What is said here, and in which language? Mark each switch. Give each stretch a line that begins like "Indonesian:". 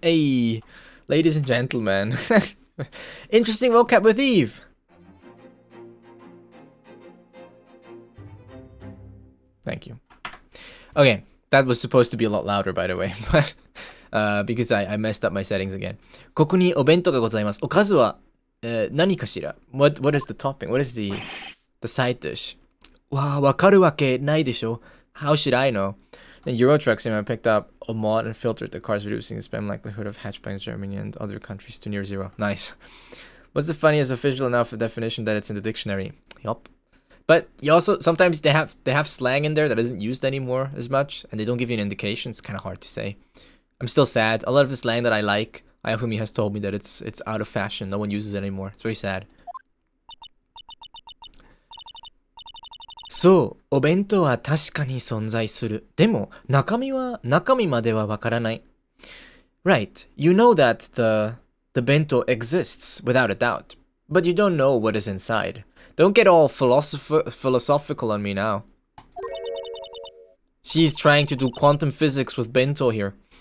English: Hey, ladies and gentlemen. Interesting vocab with Eve. Thank you. Okay, that was supposed to be a lot louder, by the way, but because I messed up my settings again.
Japanese: ここにお弁当がございます。おかずは、何かしら?
English: What is the topping? What is the side dish?
Japanese: わあ、わかるわけないでしょ.
English: How should I know? Then Euro Truck Sim picked up a mod and filtered the cars, reducing the spam likelihood of hatchbacks in Germany and other countries to near zero. Nice. What's the funniest official enough definition that it's in the dictionary? Yup. But you also, sometimes they have slang in there that isn't used anymore as much, and they don't give you an indication. It's kind of hard to say. I'm still sad. A lot of the slang that I like, Ayafumi has told me that it's out of fashion. No one uses it anymore. It's very sad.
Japanese: そう、お弁当は確かに存在する。でも、中身まではわからない。
English: Right, you know that the bento exists without a doubt, but you don't know what is inside. Don't get all philosophical on me now. She's trying to do quantum physics with bento here.